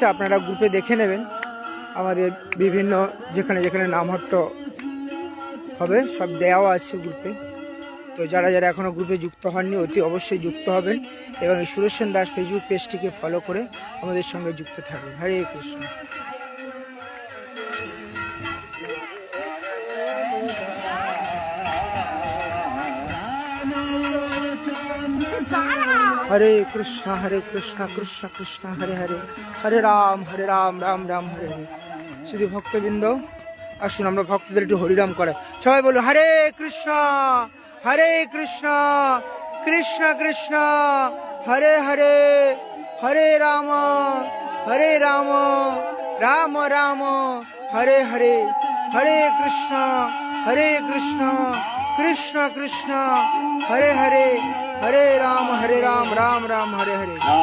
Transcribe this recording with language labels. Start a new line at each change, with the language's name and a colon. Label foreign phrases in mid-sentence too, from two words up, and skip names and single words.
Bangla: আপনারা গ্রুপে দেখে নেবেন, আমাদের বিভিন্ন যেখানে যেখানে নামহট্ট হবে সব দেওয়া আছে গ্রুপে। তো যারা যারা এখনও গ্রুপে যুক্ত হননি, অতি অবশ্যই যুক্ত হবেন এবং এই সুরেশন দাস ফেসবুক পেজটিকে ফলো করে আমাদের সঙ্গে যুক্ত থাকবেন। হরে কৃষ্ণ।
Sanskrit: हरे कृष्ण कृष्ण कृष्ण हरे हरे हरे राम राम राम हरे हरे।
Bangla: শুধু ভক্তবৃন্দ, আসুন আমরা ভক্তদের একটু হরিনাম করাই। সবাই বলুন
Sanskrit: হরে কৃষ্ণ কৃষ্ণ কৃষ্ণ হরে হরে হরে রাম রাম রাম হরে হরে হরে কৃষ্ণ কৃষ্ণ কৃষ্ণ হরে হরে हरे राम राम राम हरे हरे।